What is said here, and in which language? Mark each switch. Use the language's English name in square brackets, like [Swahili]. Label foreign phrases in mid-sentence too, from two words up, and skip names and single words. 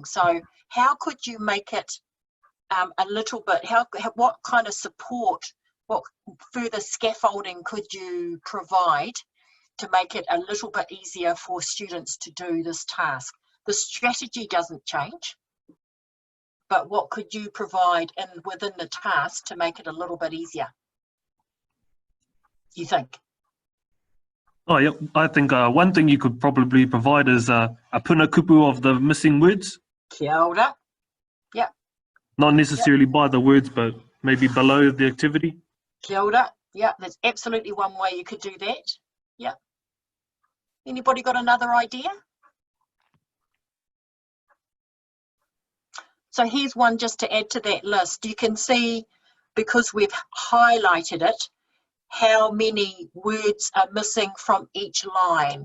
[English] So how could you make it a little bit, what kind of support, what further scaffolding could you provide to make it a little bit easier for students to do this task? The strategy doesn't change, but what could you provide within the task to make it a little bit easier, you think? Oh, yeah. I think one thing you could probably provide is a [Māori] puna kupu [English] of the missing words. [Māori] Kia ora. [English] Yeah. Not necessarily by the words, but maybe below the activity. [Māori] Kia ora. [English] Yeah, that's absolutely one way you could do that. Yeah. Anybody got another idea? So here's one just to add to that list. You can see, because we've highlighted it, how many words are missing from each line.